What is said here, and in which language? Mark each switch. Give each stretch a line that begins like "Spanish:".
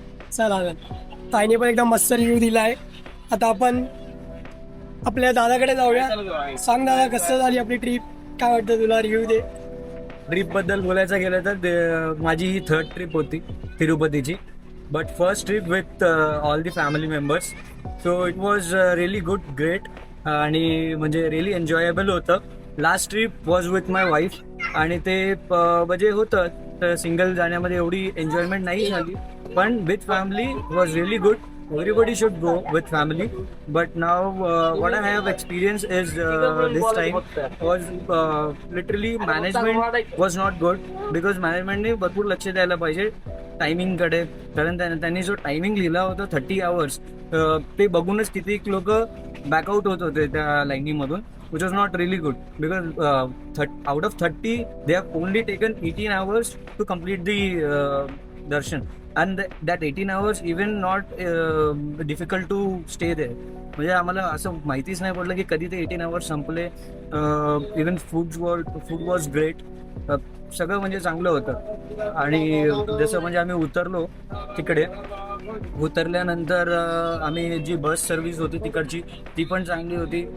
Marathi: चला ताईने पण एकदम मस्त रिव्ह्यू दिलाय. आता आपण आपल्या दादाकडे जाऊया. सांग दादा, कसं झाली आपली ट्रिप, काय वाटतं तुला, रिव्ह्यू दे. ट्रिपबद्दल बोलायचं गेलं तर माझी ही 3rd ट्रिप होती तिरुपतीची.
English: But first trip with all the family members. So it was really good, great
Marathi: आणि म्हणजे
English: Really enjoyable होतं. Last trip was with my wife
Marathi: आणि ते म्हणजे होतं तर सिंगल जाण्यामध्ये एवढी एन्जॉयमेंट नाही झाली.
English: पण with family was really good. Everybody should go with family, but now what I have experienced is this time was literally management was not good because management
Marathi: ने भरपूर लक्ष द्यायला पाहिजे टायमिंग कडे. कारण त्यांनी जो टायमिंग लिहिला होता 30 hours ते बघूनच किती लोक बॅकआउट होत होते त्या लाईनीमधून,
English: which was not really good because out of 30 they have only taken 18 hours to complete the darshan. And that 18 hours even not difficult to stay there.
Marathi: म्हणजे आम्हाला असं माहितीच नाही पडलं की कधी ते 18 hours संपले.
English: Even food was great.
Marathi: सगळं म्हणजे चांगलं होतं. आणि जसं म्हणजे आम्ही उतरलो तिकडे, उतरल्यानंतर आम्ही जी बस सर्व्हिस होती तिकडची ती पण चांगली होती.